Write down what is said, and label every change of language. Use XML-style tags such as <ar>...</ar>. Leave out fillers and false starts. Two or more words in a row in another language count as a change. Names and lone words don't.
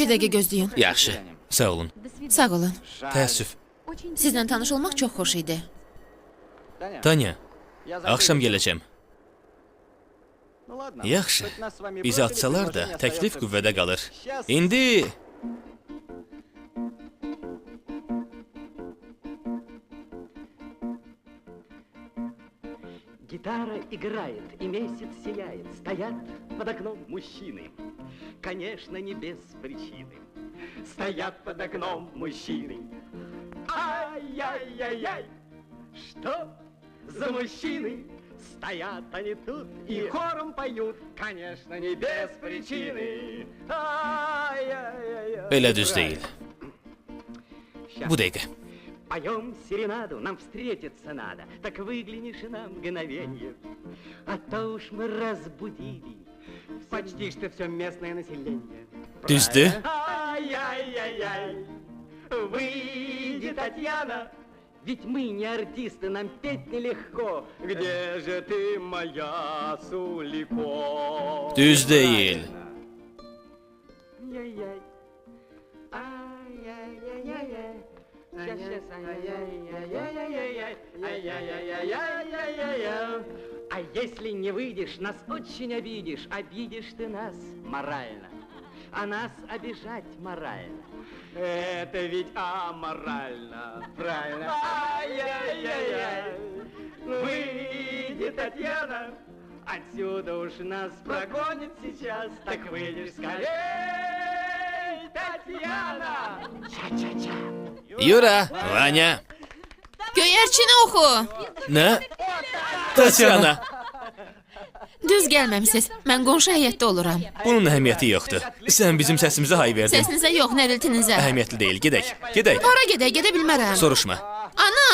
<az>bir dəqiqə gözləyin. Yaxşı. Sağ olun. Sağ olun. Təəssüf. Sizlə tanış olmaq çox xoş idi. Tanya, axşam gələcəm. Yaxşı. Bizi atsalar da təklif qüvvədə qalır. İndi...</az> <ru>Гитара играет, и месяц сияет. Стоят под окном мужчины, конечно, не без причины. Стоят под окном мужчины. Ай-яй-яй-яй! Что за мужчины Стоят они тут и хором поют, конечно, не без причины. Ай-яй-яй-яй.</ru> <az>Belə düz deyil. Bu dəqiqə.</az> <ru>Поем серенаду, нам встретиться надо, так выглянешь и на мгновенье. А то уж мы разбудили почти что все местное население.</ru> <az>Düzdür?</az> <ru>Ай-яй-яй-яй, выйди, Татьяна, ведь мы не артисты, нам петь нелегко. Где же ты, моя Сулико?</ru> <az>Düz deyil.</az> <ru>Яй-яй, ай-яй-яй-яй-яй. А если не выйдешь, нас очень обидишь. Обидишь ты нас морально, а нас обижать морально. Это ведь аморально, правильно? Ай-яй-яй-яй. Выйди, Татьяна, отсюда уж нас прогонят сейчас. Так выйдешь скорей, Татьяна. Ча-ча-ча.</ru> <az>Yura, Vanya. Göyərçini oxu. Nə? Tatyana. Düz gəlməmisiz. Mən qonşu həyətdə oluram. Bunun əhəmiyyəti yoxdur. Sən bizim səsimizə hay verdin. Səsinizə yox, nəriltinizə. Əhəmiyyətli deyil, gedək. Gedək. Hara gedək, gedə bilmərəm. Soruşma. Ana!</az>